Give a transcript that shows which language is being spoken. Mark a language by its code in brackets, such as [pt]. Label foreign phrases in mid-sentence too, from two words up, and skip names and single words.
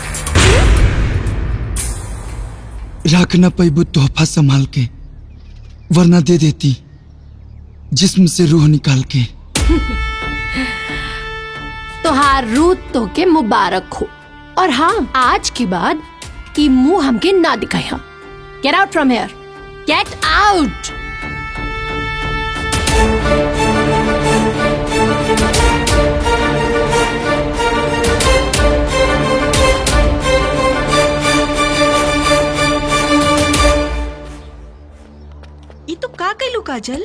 [bho] रख न पैबू तोहफा संभाल के, वरना दे देती जिस्म से रूह निकाल के। तोहार रूह तो के मुबारक हो, और हाँ, आज के बाद ये मुंह हमके ना दिखाया। [en] Get out from here, get out. [bho] ये तो का कैलू काजल?